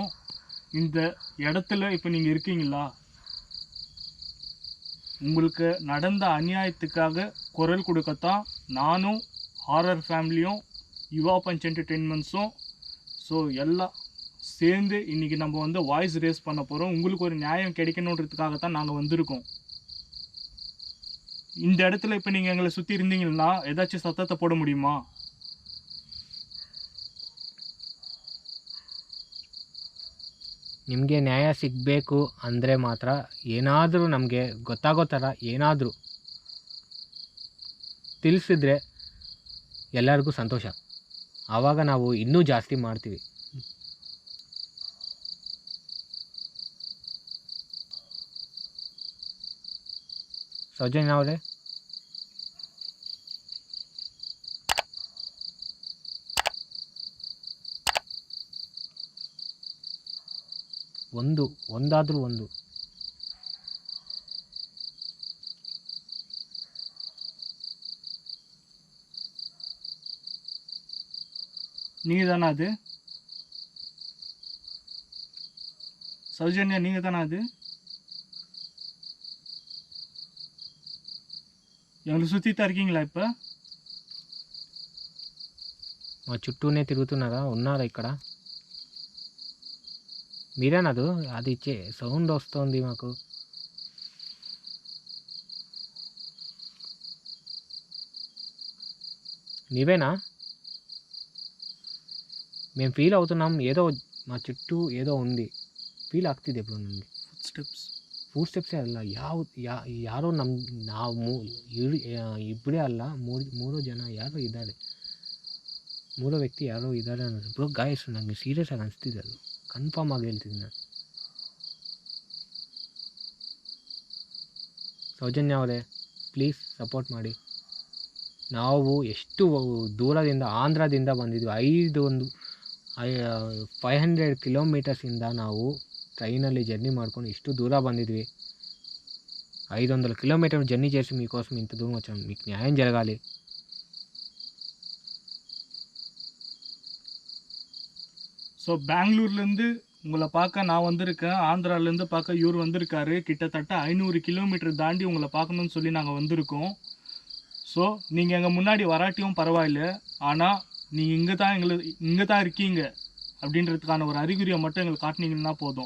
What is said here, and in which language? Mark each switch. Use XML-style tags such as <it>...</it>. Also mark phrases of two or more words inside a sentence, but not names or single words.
<ta>இந்த இடத்துல இப்போ நீங்கள் இருக்கீங்களா? உங்களுக்கு நடந்த அநியாயத்துக்காக குரல் கொடுக்கத்தான் நானும் ஹாரர் ஃபேமிலியும் யுவா பஞ்ச் என்டர்டெயின்மெண்ட்ஸும் எல்லாம் சேர்ந்து இன்றைக்கி நம்ம வந்து</ta> <en>voice raise</en> <ta>பண்ண போகிறோம். உங்களுக்கு ஒரு நியாயம் கிடைக்கணுன்றதுக்காகத்தான் நாங்கள் வந்திருக்கோம். இந்த இடத்துல இப்போ நீங்கள் எங்களை சுற்றி இருந்தீங்கன்னா ஏதாச்சும் சத்தத்தை போட முடியுமா?</ta> <kn>ನಿಮಗೆ ನ್ಯಾಯ ಸಿಗಬೇಕು ಅಂದರೆ ಮಾತ್ರ ಏನಾದರೂ ನಮಗೆ ಗೊತ್ತಾಗೋ ಥರ ಏನಾದರೂ ತಿಳಿಸಿದ್ರೆ ಎಲ್ಲರಿಗೂ ಸಂತೋಷ. ಆವಾಗ ನಾವು ಇನ್ನೂ ಜಾಸ್ತಿ ಮಾಡ್ತೀವಿ. ಸೌಜನ್ಯ ಅವರೇ, ಒಂದಾದರೂ ಒಂದು</kn> <ta>நீங்கள் தானே அது? சௌஜன்யா, நீங்கள் தானே அது? எங்களை சுற்றி தான் இருக்கீங்களா? இப்போ</ta> <te>మా చుట్టూనే తిరుగుతున్నారా? ఉన్నారా ఇక్కడ? మీరేనదు? అది సౌండ్ వస్తుంది మాకు. నీవేనా? మేము ఫీల్ అవుతున్నాం, ఏదో మా చుట్టూ ಏದೋ ఉంది,</te> <kn>ಫೀಲ್ ಆಗ್ತಿದೆ ಬ್ರೋ ನಮಗೆ.</kn> <en>foot steps</en> <kn>ಅಲ್ಲ, ಯಾರೋ ನಾವು ಇಬ್ಬರೇ ಅಲ್ಲ, ಮೂರು ಜನ ಯಾರೋ ಇದ್ದಾರೆ, ಮೂರು ವ್ಯಕ್ತಿ ಯಾರೋ ಇದ್ದಾರೆ ಅನ್ನೋದು ಬ್ರೋ. ಗಾಯಸ್, ನನಗೆ ಸೀರಿಯಸ್ ಆಗಿ ಅನಿಸ್ತಿದೆ, ಅದು ಕನ್ಫರ್ಮ್ ಆಗಿ ಹೇಳ್ತಿದ್ದೀನಿ ನಾನು. ಸೌಜನ್ಯ ಅವರೇ,</kn> <en>please support</en> <kn>ಮಾಡಿ. ನಾವು ಎಷ್ಟು ದೂರದಿಂದ, ಆಂಧ್ರದಿಂದ ಬಂದಿದ್ವಿ. 500 ಕಿಲೋಮೀಟರ್ಸಿಂದ ನಾವು ట్రైನಲ್ಲಿ జర్నీ ಮಾಡ್ಕೊಂಡು ఇಷ್ಟು దూర ಬಂದಿದ್ವಿ.</kn> <te>500</te> <en>kilometer journey</en> <te>చేసి మీకోసం ఇంత దూరం వచ్చాం. మీకు న్యాయం జరగాలి.</te> <ta>ஸோ பெங்களூர்லேருந்து உங்களை பார்க்க நான் வந்திருக்கேன், ஆந்திராலேருந்து பார்க்க இவர் வந்திருக்காரு. கிட்டத்தட்ட 500 கிலோமீட்டர் தாண்டி உங்களை பார்க்கணுன்னு சொல்லி நாங்கள் வந்திருக்கோம். ஸோ நீங்கள் எங்கள் முன்னாடி வராட்டியும் பரவாயில்ல, ஆனால் நீங்கள் இங்கே தான் இருக்கீங்க அப்படின்றதுக்கான ஒரு அறிகுறியை மட்டும் எங்களுக்கு காட்டினீங்கன்னா போதும்.</ta>